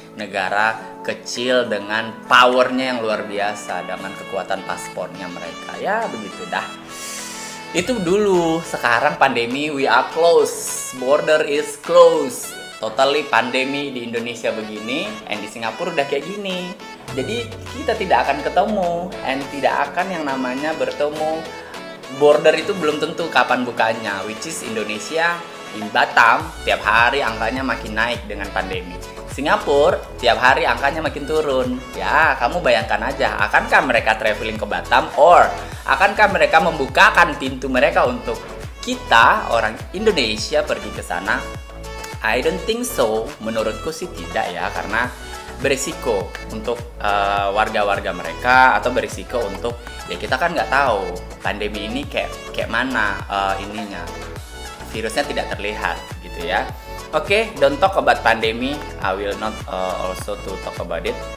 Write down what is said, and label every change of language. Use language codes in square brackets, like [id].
[id] Negara kecil dengan powernya yang luar biasa, dengan kekuatan paspornya mereka. Ya begitu dah. Itu dulu. Sekarang pandemi, [en] we are close, border is close. [id] Totally pandemi di Indonesia begini, and di Singapura udah kayak gini. Jadi kita tidak akan ketemu, and tidak akan yang namanya bertemu. Border itu belum tentu kapan bukanya, [en] which is [id] Indonesia di Batam tiap hari angkanya makin naik dengan pandemi. Singapura tiap hari angkanya makin turun. Ya, kamu bayangkan aja, akankah mereka traveling ke Batam, or akankah mereka membukakan pintu mereka untuk kita orang Indonesia pergi ke sana? [en] I don't think so. [id] Menurutku sih tidak ya, karena berisiko untuk warga-warga mereka, atau berisiko untuk ya kita kan nggak tahu pandemi ini kayak mana ininya, virusnya tidak terlihat gitu ya. [en] Oke, don't talk about pandemi. I will not also to talk about it.